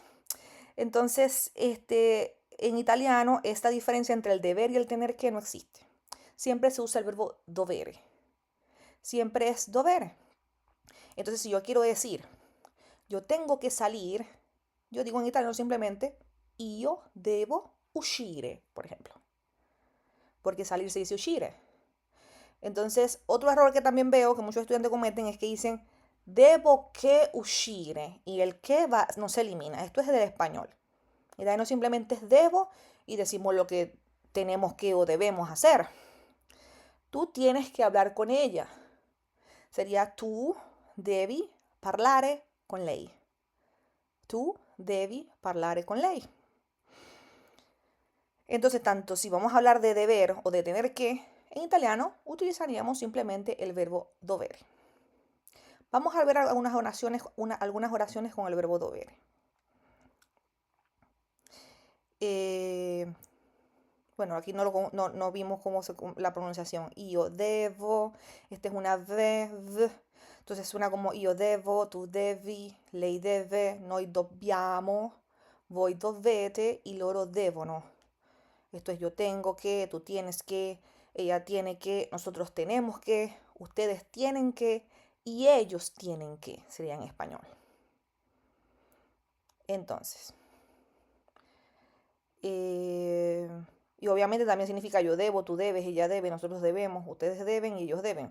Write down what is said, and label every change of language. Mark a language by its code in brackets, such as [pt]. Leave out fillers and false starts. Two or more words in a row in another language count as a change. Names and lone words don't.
[es] Entonces, en italiano, esta diferencia entre el deber y el tener que no existe. Siempre se usa el verbo dovere. Siempre es dovere. Entonces, si yo quiero decir, yo tengo que salir, yo digo en italiano simplemente, [it] io devo uscire, [es] por ejemplo. Porque salir se dice uscire. Entonces, otro error que también veo que muchos estudiantes cometen es que dicen debo que uscire y el que va no se elimina. Esto es del español. Y de ahí no simplemente es debo y decimos lo que tenemos que o debemos hacer. Tú tienes que hablar con ella. [it] Sería tu devi parlare con lei. Tu devi parlare con lei. [es] Entonces, tanto si vamos a hablar de deber o de tener que, en italiano utilizaríamos simplemente el verbo dovere. Vamos a ver algunas oraciones con el verbo dovere. Bueno, aquí no vimos la pronunciación. [it] Io devo, [es] esta es una v. Entonces suena como [it] io devo, tu devi, lei deve, noi dobbiamo, voi dovete y loro devono. [es] Esto es yo tengo que, tú tienes que, ella tiene que, nosotros tenemos que, ustedes tienen que y ellos tienen que, sería en español. Entonces, y obviamente también significa yo debo, tú debes, ella debe, nosotros debemos, ustedes deben y ellos deben.